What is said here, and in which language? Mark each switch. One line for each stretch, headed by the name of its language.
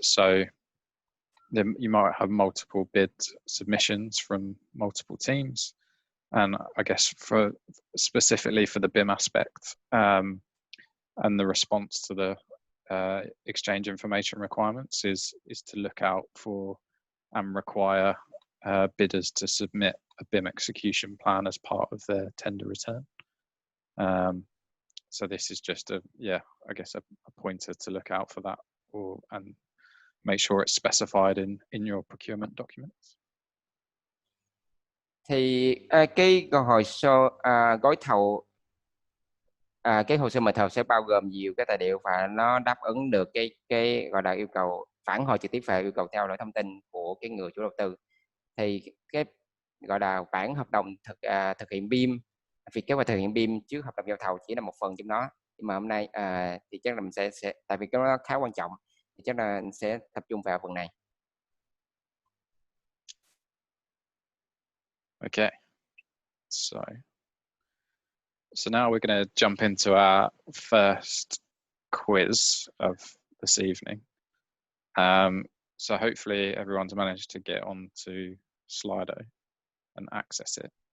English: So you might have multiple bid submissions from multiple teams, and I guess specifically for the BIM aspect and the response to the exchange information requirements is to look out for and require bidders to submit a BIM execution plan as part of their tender return. So this is just a pointer to look out for that, and make sure it's specified in your procurement documents.
Vietnamese: Thì cái hồ sơ gói thầu, cái hồ sơ mời thầu sẽ bao gồm nhiều cái tài liệu và nó đáp ứng được cái gọi là yêu cầu phản hồi trực tiếp về yêu cầu theo dõi thông tin của cái người chủ đầu tư. Thì cái gọi là bản hợp đồng thực hiện BIM, việc kế hoạch thực hiện BIM trước hợp đồng giao thầu chỉ là một phần trong đó. Nhưng mà hôm nay thì chắc là mình sẽ tại vì cái nó khá quan trọng, thì chắc là mình sẽ tập trung vào phần này.
English: Okay, so now we're going to jump into our first quiz of this evening. So hopefully everyone's managed to get onto Slido and access it.